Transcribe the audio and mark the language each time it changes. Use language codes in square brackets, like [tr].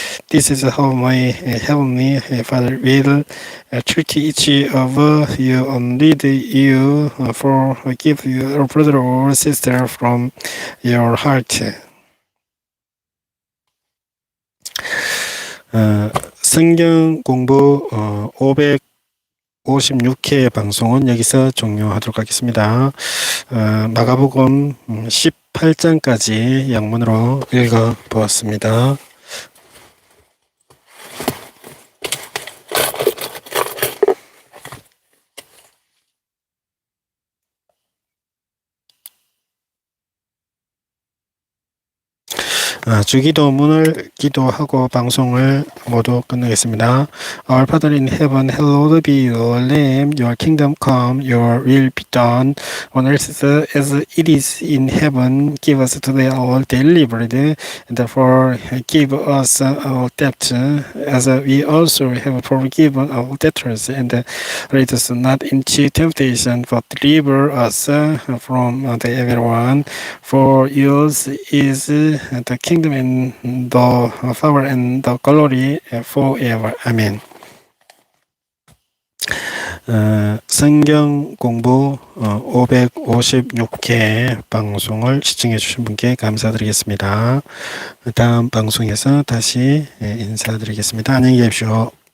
[en] This is how my heavenly Father will treat each of you only you forgive your brother or sister from your heart. [ko] 성경 공부 556회 방송은 여기서 종료하도록 하겠습니다. 마가복음 18장까지 양문으로 읽어보았습니다. 주기도문을 기도하고 방송을 모두 끝내겠습니다. [en] Our Father in heaven, hallowed be your name. Your kingdom come, your will be done on earth as it is in heaven. Give us today our daily bread, and forgive us our debt as we also have forgiven our debtors. And lead us not into temptation, but deliver us from the evil one. For yours is the kingdom and the power and the glory forever. [ko] 아멘. 성경 공부 556회 방송을 시청해 주신 분께 감사드리겠습니다. 다음 방송에서 다시 인사드리겠습니다. 안녕히 계십시오.